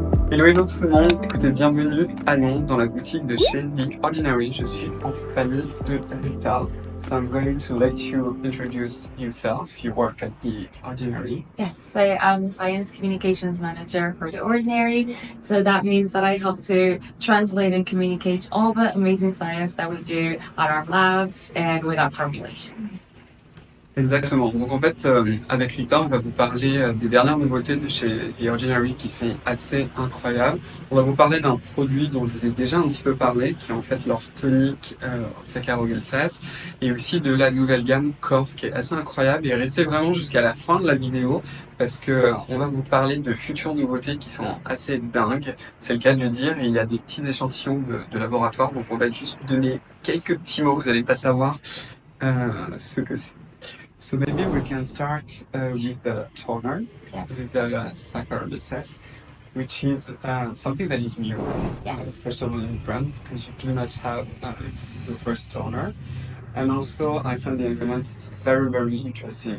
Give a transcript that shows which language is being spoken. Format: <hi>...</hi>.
<fr>Hello, hello tout le monde, écoutez, bienvenue à Londres dans la boutique de chez Ordinary. Je suis en compagnie de RITA.</fr> <en>So I'm going to let you introduce yourself. You work at the Ordinary. Yes, so I'm the Science Communications Manager for The Ordinary. So that means that I help to translate and communicate all the amazing science that we do at our labs and with our formulations.</en> <fr>Exactement. Donc en fait, avec Rita, on va vous parler des dernières nouveautés de chez The Ordinary qui sont assez incroyables. On va vous parler d'un produit dont je vous ai déjà un petit peu parlé, qui est en fait leur tonique Saccharomyces, et aussi de la nouvelle gamme Corps qui est assez incroyable. Et restez vraiment jusqu'à la fin de la vidéo parce que on va vous parler de futures nouveautés qui sont assez dingues. C'est le cas de le dire. Et il y a des petits échantillons de laboratoire, donc on va juste vous donner quelques petits mots. Vous n'allez pas savoir ce que c'est.</fr> <en>So maybe we can start with the toner, Yes. with the Saccharomyces, which is something that is new, Yes. first of all in brand, because you do not have it's the first toner. And also I find the ingredients very, very interesting.</en>